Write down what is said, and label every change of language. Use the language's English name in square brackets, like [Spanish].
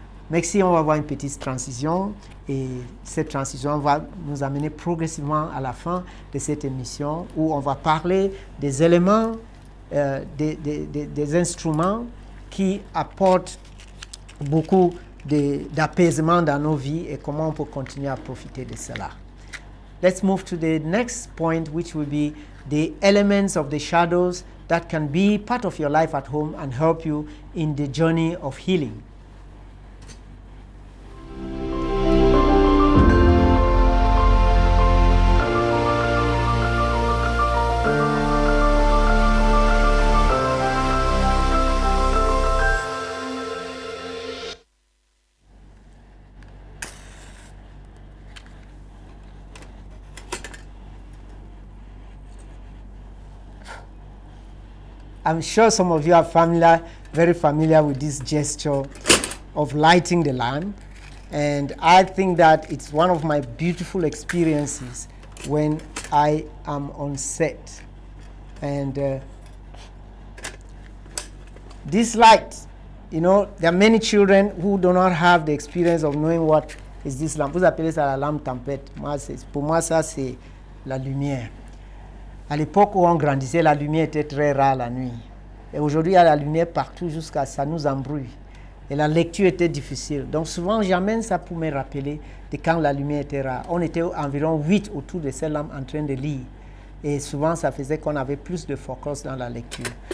[French] Merci, on va voir une petite transition, et cette transition va nous amener progressivement à la fin de cette émission où on va parler des éléments, des instruments qui apportent beaucoup d'apaisement dans nos vies et comment on peut continuer à profiter de cela. [English] Let's move to the next point, which will be the elements of the shadows that can be part of your life at home and help you in the journey of healing. I'm sure some of you are very familiar with this gesture of lighting the lamp. And I think that it's one of my beautiful experiences when I am on set. And this light, you know, there are many children who do not have the experience of knowing what is this lampe. [French] Vous appelez ça la lampe tempête. Pour moi, ça, c'est la lumière. À l'époque où on grandissait, la lumière était très rare la nuit. Et aujourd'hui, il y a la lumière partout jusqu'à ça nous embrouille. Et la lecture était difficile. Donc souvent, j'amène ça pour me rappeler de quand la lumière était rare. On était environ 8 autour de ces lampes en train de lire. Et souvent, ça faisait qu'on avait plus de focus dans la lecture.